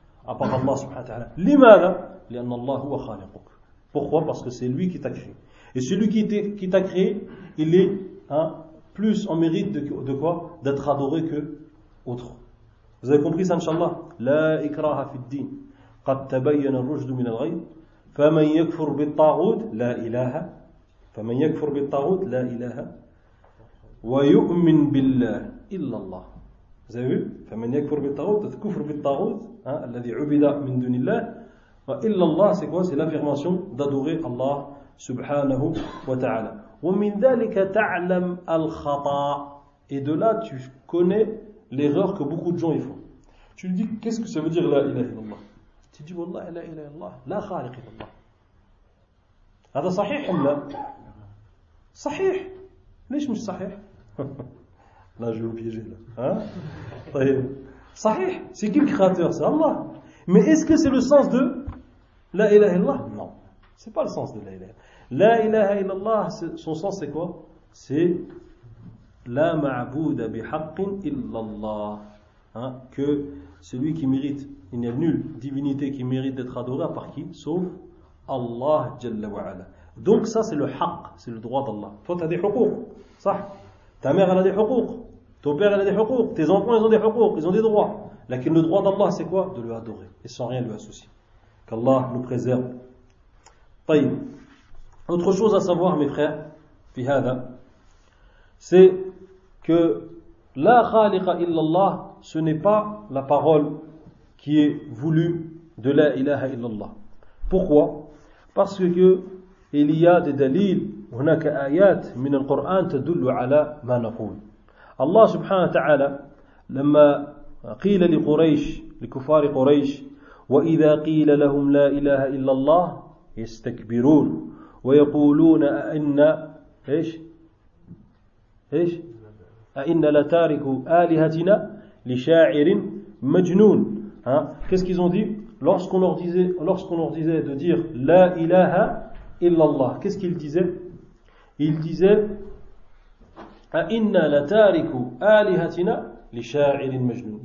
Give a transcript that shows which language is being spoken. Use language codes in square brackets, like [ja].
[fr] À part Allah subhanahu wa ta'ala. [ar] لماذا؟ لأن الله هو خالقك. [fr] Pourquoi? Parce que c'est lui qui t'a créé. Et celui qui t'a créé, il est plus en mérite de quoi? D'être adoré que autre. Vous avez compris ça, inshallah? [ar] لا إكراه في الدين. قد تبين الرشد من الغي. فمن يكفر بالطاغوت لا إله. فمن يكفر بالطاغوت لا إله. ويؤمن بالله إلا الله. [fr] Vous avez vu? [ar] فمن يكفر بالطاغوت تكفر بالطاغوت الذي عبد من دون الله. إلا الله. [fr] C'est quoi? C'est l'affirmation d'adorer Allah subhanahu wa ta'ala. [ar] ومن ذلك تعلم الخطا. [fr] Et de là tu connais l'erreur que beaucoup de gens y font. Tu lui dis qu'est-ce que ça veut dire la ilaha illallah? Tu dis [ar] wallah la ilaha illallah, la khaliq illallah. هذا صحيح ام لا؟ صحيح. ليش مش صحيح؟ لا جو بيجي لا. طيب صحيح. [fr] C'est qui le créateur? C'est Allah. Mais est-ce que c'est le sens de la ilaha illallah? Non. C'est pas le sens de la ilaha illallah. La ilaha illallah, son sens c'est quoi? C'est [ar] لا معبود بحق إلا الله. [fr] Que celui qui mérite, il n'y a nulle divinité qui mérite d'être adorée par qui? Sauf Allah Jalla wa Ala. Donc ça c'est le haq, c'est le droit d'Allah. Toi tu as des حقوق, صح? Ta mère elle a des حقوق, ton père elle a des حقوق, tes enfants ils ont des حقوق, ils ont des droits. Lakin le droit d'Allah c'est quoi? De le adorer et sans rien lui associer. Qu'Allah nous préserve. طيب. Autre chose à savoir mes frères, [ar] في هذا, [fr] c'est que la khaliqa illallah, ce n'est pas la parole qui est voulue de la ilaha illallah. Pourquoi? Parce que il y a des dalils, [ar] هناك آيات من القرآن تدل على ما نقول. Allah subhanahu wa ta'ala, لما قيل لقريش, لكفار قريش, وإذا قيل لهم لا إله إلا الله يستكبرون ويقولون أئنا إيش؟ إيش؟ أئنا لتاركوا آلهتنا لشاعر مجنون. [fr] Qu'est-ce qu'ils ont dit? Lorsqu'on leur disait de dire la ilaha illallah, qu'est-ce qu'ils disaient? Ils disaient [ar] أئنا لتاركوا آلهتنا لشاعر مجنون.